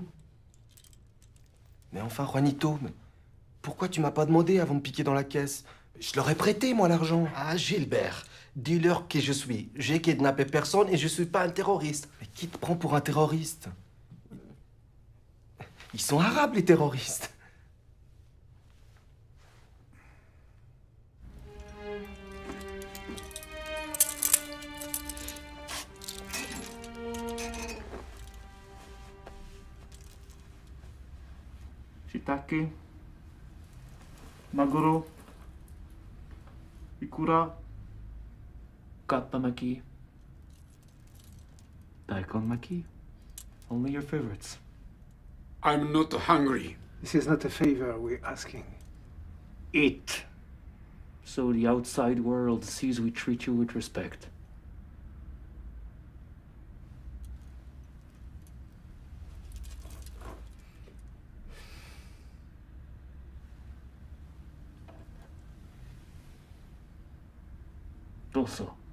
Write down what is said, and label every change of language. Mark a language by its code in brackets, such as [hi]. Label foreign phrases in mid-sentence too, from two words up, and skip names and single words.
[fr] Mais enfin, Juanito, pourquoi tu m'as pas demandé avant de piquer dans la caisse? Je leur ai prêté, moi, l'argent. Ah, Gilbert, dis-leur qui je suis. J'ai kidnappé personne et je suis pas un terroriste. Mais qui te prend pour un terroriste? Ils sont arabes, les terroristes. [ja] Shiitake, maguro, ikura, kappamaki, daikon maki. [en] Only your favorites. I'm not hungry. This is not a favor we're asking. Eat. So the outside world sees we treat you with respect. Also.